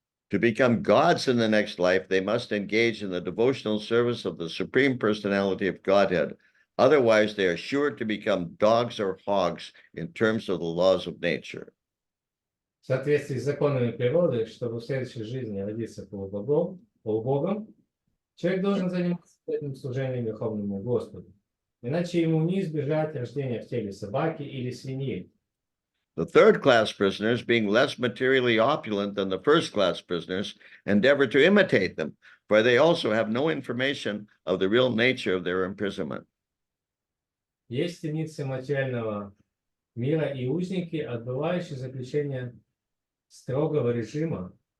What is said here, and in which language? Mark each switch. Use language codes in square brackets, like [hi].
[en] To become gods in the next life, they must engage in the devotional service of the Supreme Personality of Godhead. Otherwise, they are sure to become dogs or hogs in terms of the laws of nature. [ru] В соответствии с законами природы, чтобы в следующей жизни родиться полубогом, человек должен заниматься этим служением Верховному Господу. Иначе ему не избежать рождения в теле собаки или свиньи. [en] The third-class prisoners, being less materially opulent than the first-class prisoners, endeavor to imitate them, for they also have no information of the real nature of their imprisonment. [ru] Есть темницы материального мира и узники, отбывающие заключение строгого режима.